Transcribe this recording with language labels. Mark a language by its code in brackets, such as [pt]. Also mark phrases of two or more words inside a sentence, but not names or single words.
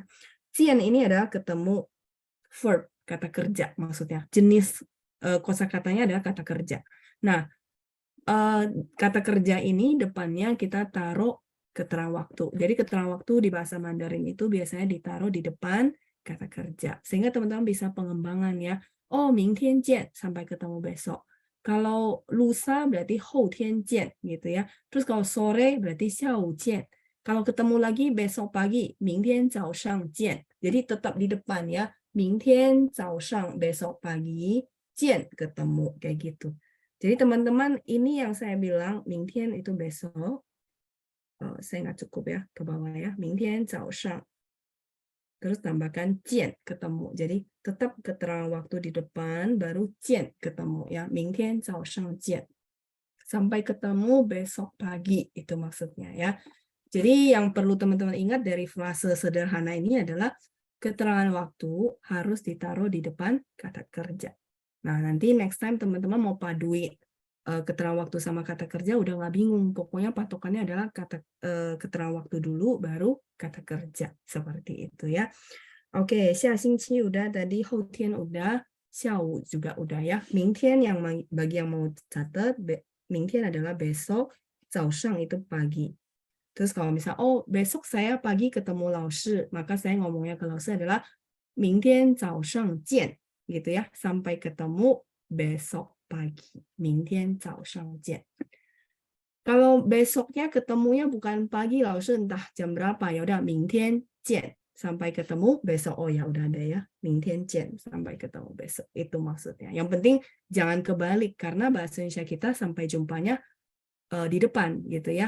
[id] 见 ini adalah ketemu verb, kata kerja maksudnya. Jenis kosakatanya adalah kata kerja. Nah, kata kerja ini depannya kita taruh keterangan waktu. Jadi keterangan waktu di bahasa Mandarin itu biasanya ditaruh di depan kata kerja. Sehingga teman-teman bisa pengembangan ya. [zh] Oh, 明天见, [id] sampai ketemu besok. Kalau lusa berarti [zh] 后天见 [id] gitu ya. Terus kalau sore berarti [zh] 下午见. [id] Kalau ketemu lagi besok pagi, [zh] 明天早上见. [id] Jadi tetap di depan ya. [zh] 明天早上 [id] besok pagi, 见 ketemu kayak gitu. Jadi teman-teman ini yang saya bilang 明天 itu besok. Saya nggak cukup ya ke bawah ya. [zh] 明天早上. [id] Terus tambahkan 见 ketemu. Jadi tetap keterangan waktu di depan baru 见 ketemu ya. [zh] 明天早上见. [id] Sampai ketemu besok pagi itu maksudnya ya. Jadi yang perlu teman-teman ingat dari frase sederhana ini adalah keterangan waktu harus ditaruh di depan kata kerja. Nah, nanti [en] next time [id] teman-teman mau paduin keterangan waktu sama kata kerja udah nggak bingung. Pokoknya patokannya adalah keterangan waktu dulu baru kata kerja. Seperti itu ya. Oke, 下星期 udah tadi, 后天 udah, 下午 juga udah ya. 明天 yang bagi yang mau catat, 明天 adalah besok, 早上 itu pagi. Terus kalau misal, oh besok saya pagi ketemu Laoshi, maka saya ngomongnya ke Laoshi adalah [zh] 明天早上见 [id] gitu ya. Sampai ketemu besok pagi, [zh] 明天早上见. [id] Kalau besoknya ketemunya bukan pagi, langsung entah jam berapa, ya udah [zh] 明天见, [id] sampai ketemu besok. Oh ya udah ada ya, [zh] 明天见, [id] sampai ketemu besok. Itu maksudnya. Yang penting jangan kebalik, karena bahasa Indonesia kita sampai jumpanya di depan gitu ya.